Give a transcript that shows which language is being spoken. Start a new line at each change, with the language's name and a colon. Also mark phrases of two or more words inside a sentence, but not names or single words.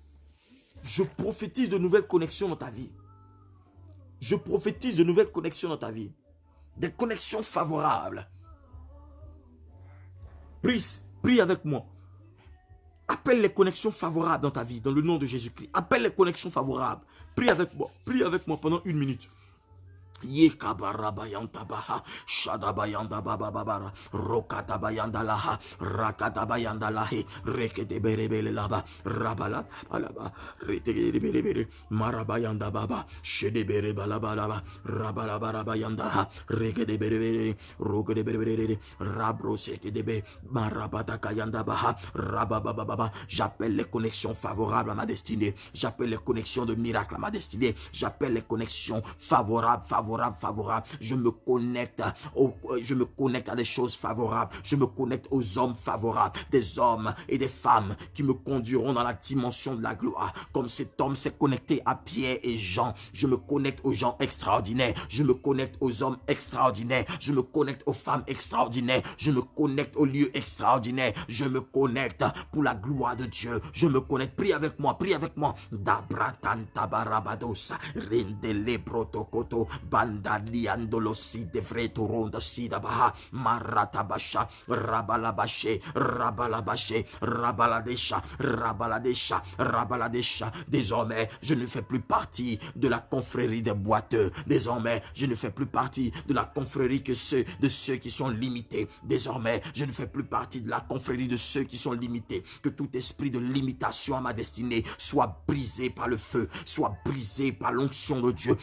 French: Je prophétise de nouvelles connexions dans ta vie. Je prophétise de nouvelles connexions dans ta vie. Des connexions favorables. Prie avec moi. Appelle les connexions favorables dans ta vie, dans le nom de Jésus-Christ. Appelle les connexions favorables. Prie avec moi pendant 1 minute. Yekabarabayantabaha, Shadabayandabababara, Rokatabayandalaha, Rakatabayandalahe, Rekedeberebelelaba, Rabala, Alaba, Retegebelebele, Marabayandababa, Shedeberebalabalaba, Rabalabarabayandaha, Rekedeberebele, Rokedeberebele, Rabrosekedebe, Marabatakayandabaha, Rababababa. J'appelle les connexions favorables à ma destinée. J'appelle les connexions de miracles à ma destinée. J'appelle les connexions favorables. Je me connecte à des choses favorables. Je me connecte aux hommes favorables, des hommes et des femmes qui me conduiront dans la dimension de la gloire. Comme cet homme s'est connecté à Pierre et Jean, je me connecte aux gens extraordinaires. Je me connecte aux hommes extraordinaires. Je me connecte aux femmes extraordinaires. Je me connecte aux lieux extraordinaires. Je me connecte pour la gloire de Dieu. Je me connecte. Prie avec moi. Dabratan tabarabadosa, rindele protokoto, bandaliandolo si devreto ronda sidabaha, maratabasha, rabalabashe, rabaladesha. Désormais, je ne fais plus partie de la confrérie des boiteux. Désormais, je ne fais plus partie de la confrérie de ceux qui sont limités. Désormais, je ne fais plus partie de la confrérie de ceux qui sont limités. Que tout esprit de limitation à ma destinée soit brisé par le feu, soit brisé par l'onction de Dieu.